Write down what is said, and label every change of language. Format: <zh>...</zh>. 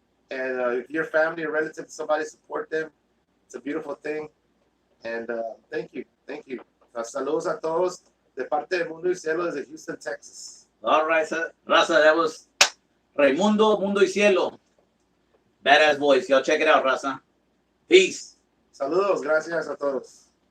<en>And if your family or relative, somebody support them, it's a beautiful thing. And thank you.</en> <es>Saludos a todos de parte de Mundo y Cielo desde Houston, Texas.</es> <en>All right, Raza, that was Raimundo, Mundo y Cielo. Badass voice. Y'all check it out, Raza. Peace.</en> <es>Saludos, gracias a todos.</es>